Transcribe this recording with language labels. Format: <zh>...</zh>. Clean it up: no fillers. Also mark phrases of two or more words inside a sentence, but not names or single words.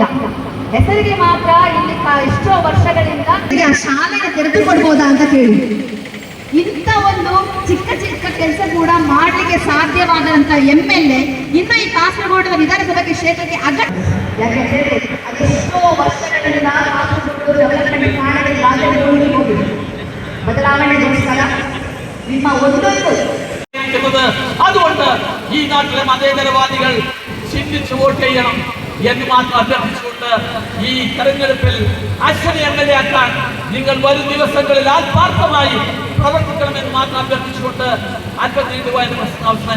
<kn>ಹೆಸರಿಗೆ ಮಾತ್ರ ಇಲ್ಲಿ ಎಷ್ಟೋ ವರ್ಷಗಳಿಂದ ಶಾಲೆನ ತೆರೆದುಕೊಡ್ಬೋದಾ ಅಂತ ಕೇಳಿ, ಇಂಥ ಒಂದು ಚಿಕ್ಕ ಚಿಕ್ಕ ಕೆಲಸ ಕೂಡ ಮಾಡಲಿಕ್ಕೆ ಸಾಧ್ಯವಾದಂತ MLA ಇನ್ನು ಈ ಕಾಸರಗೋಡು ವಿಧಾನಸಭೆ ಕ್ಷೇತ್ರಕ್ಕೆ ಅಗತ್ಯ. ಯಾಕೆಂದ್ರೆ ಅದೆಷ್ಟೋ ವರ್ಷಗಳಿಂದ ಡೆವಲಪ್ಮೆಂಟ್ ಮಾಡಲಿಕ್ಕೆ ಹೋಗಿದೆ. ಬದಲಾವಣೆಗೋಸ್ಕರ ನಿಮ್ಮ ಒಂದೊಂದು</kn> <ml>അതുകൊണ്ട് ഈ നാട്ടിലെ മതേതരവാദികൾ ചിന്തിച്ചു വോട്ട് ചെയ്യണം എന്ന് മാത്രം അഭ്യർത്ഥിച്ചുകൊണ്ട് ഈ തെരഞ്ഞെടുപ്പിൽ അശ്വിനി MLA ആക്കാൻ നിങ്ങൾ വരും ദിവസങ്ങളിൽ ആത്മാർത്ഥമായി പ്രവർത്തിക്കണമെന്ന് മാത്രം അഭ്യർത്ഥിച്ചുകൊണ്ട് അല്പം നീണ്ടുപോയ അവസാനിപ്പിക്കുന്നു.</ml>